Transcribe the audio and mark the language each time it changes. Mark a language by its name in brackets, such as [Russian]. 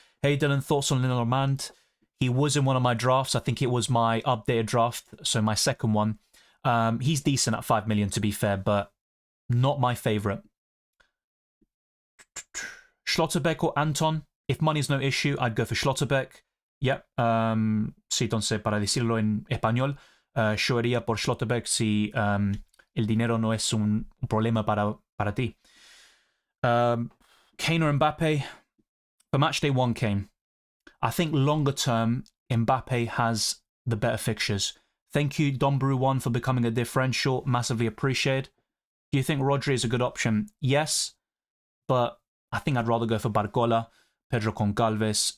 [English] Hey, Dylan, thoughts on Lenormand? He was in one of my drafts. I think it was my updated draft, so my second one. He's decent at 5 million, to be fair, but not my favourite. Schlotterbeck or Anton? If money's no issue, I'd go for Schlotterbeck. Yep. [Spanish] Sí, entonces, para decirlo en español, yo iría por Schlotterbeck si el dinero no es un problema para ti. [English] Kane or Mbappe? For Matchday 1, Kane. I think longer term, Mbappe has the better fixtures. Thank you, Dombrew1, for becoming a differential. Massively appreciated. Do you think Rodri is a good option? Yes, but I think I'd rather go for Barcola, Pedro Goncalves.